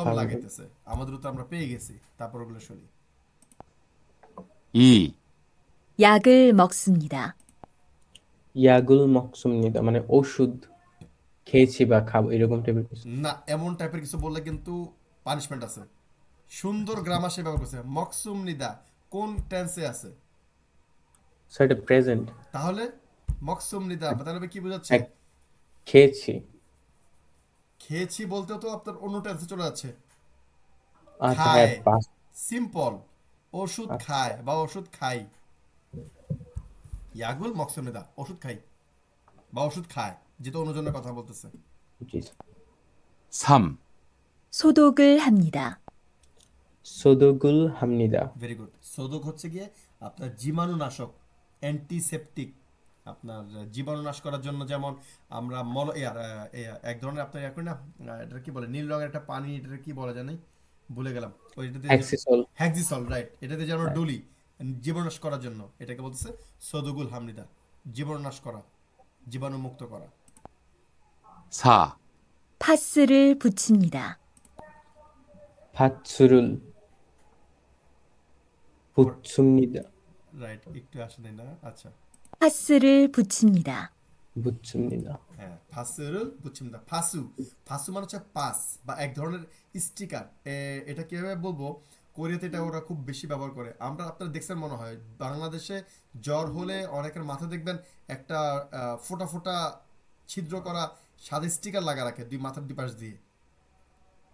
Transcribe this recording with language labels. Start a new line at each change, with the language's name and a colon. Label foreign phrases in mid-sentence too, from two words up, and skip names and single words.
Korean: ফারুদা।
Bangla: লাগাইতেছে। আমাদের তো আমরা পেয়ে গেছি, তারপর ওগুলো শুনি।
Korean: 2. 약을 먹습니다. 약을 먹습니다
Bangla: মানে ওষুধ খেয়েছি বা খাবো এরকম টাইপের কিছু। না, এমন টাইপের কিছু বললে কিন্তু পানিশমেন্ট আছে। সুন্দর গ্রামার সে ব্যবহার করছে।
Korean: 먹습니다
Bangla: কোন টেন্সে আছে? স্যার এটা প্রেজেন্ট। তাহলে
Korean: 먹습니다
Bangla: তাহলে কি বোঝাচ্ছে? খেয়েছি। খেয়েছি বলতেও তো আপনার অন্য টেন্সে চলে যাচ্ছে। আচ্ছা খায়, হ্যাঁ পাস। সিম্পল। ওষুধ খায় বা ওষুধ খাই।
Korean: 약을 먹습니다
Bangla: ওষুধ খাই বা ওষুধ খায়, যেটা অন্যজনের কথা বলতেছে। জি।
Korean: 3. 소독을 합니다. 소독을 합니다.
English: Very good.
Bangla: সোদক হচ্ছে গিয়ে আপনার জীবাণুনাশক, অ্যান্টিসেপটিক। আপনার জীবাণুনাশ করার জন্য যেমন আমরা এক ধরনের আপনার করি না, এটা কি বলে, নীল রঙের একটা পানি, এটা কি বলে জানি, ভুলে গেলাম। ওইটাতে অ্যাক্সিসল। হ্যাক্সিসল, রাইট। এটাতে যে আমরা ডলি জীবাণুনাশ করার জন্য, এটাকে বলতেছে
Korean: 소독을 합니다,
Bangla: জীবাণুনাশ করা, জীবাণুমুক্ত করা।
Korean: 4. 파스를 붙입니다. 파스를 붙입니다.
Bangla: রাইট, একটু আসে নাই না। আচ্ছা,
Korean: 파스를 붙입니다. বুৎসুমনিদা।
Bangla: হ্যাঁ,
Korean: 파스를 붙입니다.
Bangla: ফাসু, ফাসু মানে হচ্ছে পাস বা এক ধরনের স্টিকার। এটা কিভাবে বলবো, কোরিয়াতে এটা ওরা খুব বেশি ব্যবহার করে। আমরা আপনারা দেখছেন মনে হয়, বাংলাদেশে জ্বর হলে অনেকের মাথা দেখবেন একটা ফোটা ফোটা ছিদ্র করা সাদা স্টিকার লাগা রাখে মাথার দুই পাশ দিয়ে।